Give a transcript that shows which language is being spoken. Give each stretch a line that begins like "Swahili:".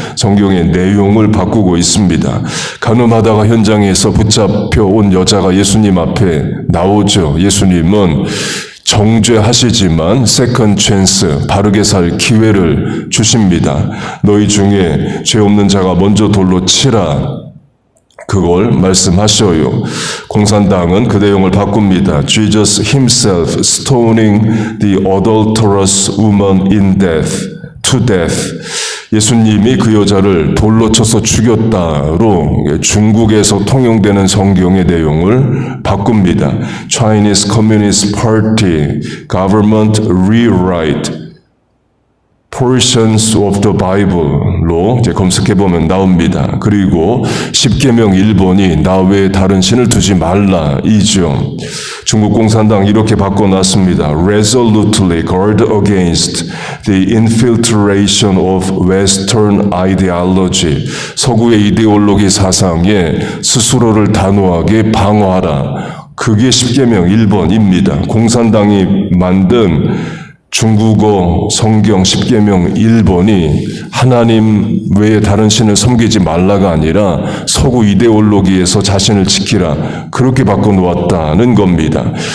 Korean: 성경의 내용을 바꾸고 있습니다. 간음하다가 현장에서 붙잡혀온 여자가 예수님 앞에 나오죠. 예수님은 정죄하시지만 세컨드 찬스, 바르게 살 기회를 주십니다. 너희 중에 죄 없는 자가 먼저 돌로 치라. 그걸 말씀하셔요. 공산당은 그 내용을 바꿉니다.
English: Jesus himself stoning the adulterous woman to death.
Korean: 예수님이 그 여자를 돌로 쳐서 죽였다로 중국에서 통용되는 성경의 내용을 바꿉니다.
English: Chinese Communist Party Government Rewrite Portions of the Bible로
Korean: 이제 검색해보면 나옵니다. 그리고 십계명 1번이 나 외에 다른 신을 두지 말라 이죠. 중국 공산당 이렇게 바꿔놨습니다.
English: Resolutely guard against the infiltration of Western ideology.
Korean: 서구의 이데올로기 사상에 스스로를 단호하게 방어하라. 그게 십계명 1번입니다. 공산당이 만든 중국어 성경 십계명 1번이 하나님 외에 다른 신을 섬기지 말라가 아니라 서구 이데올로기에서 자신을 지키라 그렇게 바꿔놓았다는 겁니다.